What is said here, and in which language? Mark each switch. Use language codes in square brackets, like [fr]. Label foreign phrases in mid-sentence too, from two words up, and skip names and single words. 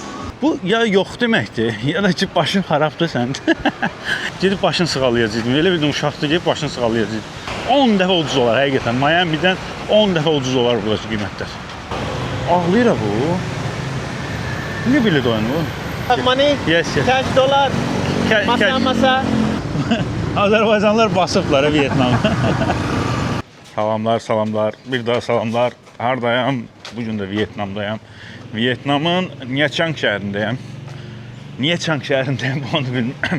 [az] Bu ya yox deməkdir, ya da ki başın xarabdır sənin. Gedib başını sığalayacaqdım. Elə bir uşaqdır gedib başını sığalayacaqdım. 10 dəfə ucuz olar həqiqətən. Miami'dən 10 dəfə ucuz olar buradakı qiymətlər. Ağlayır bu. Niyə belə dayanır? [en] Money? Yes, yes. Cash dollar? Masa. [az] Azərbaycanlılar basıblar Vietnam. Salamlar. Bir daha salamlar. Hardayam? Bugün də Vietnamdayam. Vietnamın Nha Trang şəhərindəyəm. Niyə Trang şəhərindəyəm onu bilmirəm.